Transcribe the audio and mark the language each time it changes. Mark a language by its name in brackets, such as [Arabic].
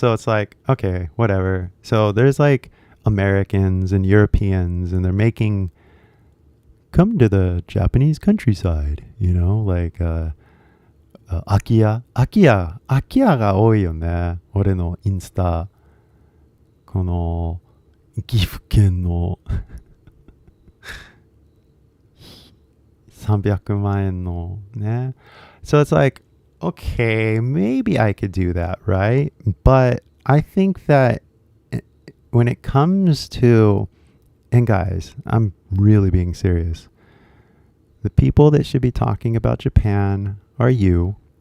[English] So it's like, okay, whatever. So there's, like, Americans and Europeans, and they're making, come to the Japanese countryside, like, [Japanese] Akiaが多いよね。俺のインスタ。この岐阜県の300万円のね。 [English] So it's like, okay, maybe I could do that, right? But I think that when it comes to, and guys, I'm really being serious. The people that should be talking about Japan are you.